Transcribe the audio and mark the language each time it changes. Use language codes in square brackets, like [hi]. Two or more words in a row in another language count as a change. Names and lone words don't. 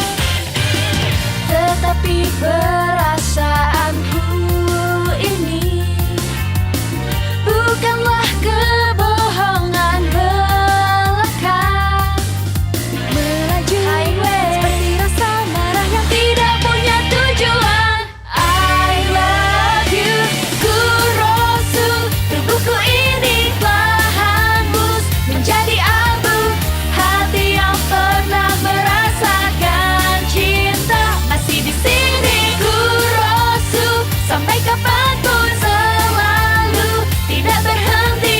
[id] Tetapi perasaanku ini bukanlah kebohongan belaka. Melaju seperti rasa marah yang tidak punya tujuan. [en] I love you, Kurosu. [id] Tubuhku ini telah hangus menjadi abu. Hati yang pernah merasakan cinta masih di sini. Kurosu, sampai kapanpun selalu tidak berhenti.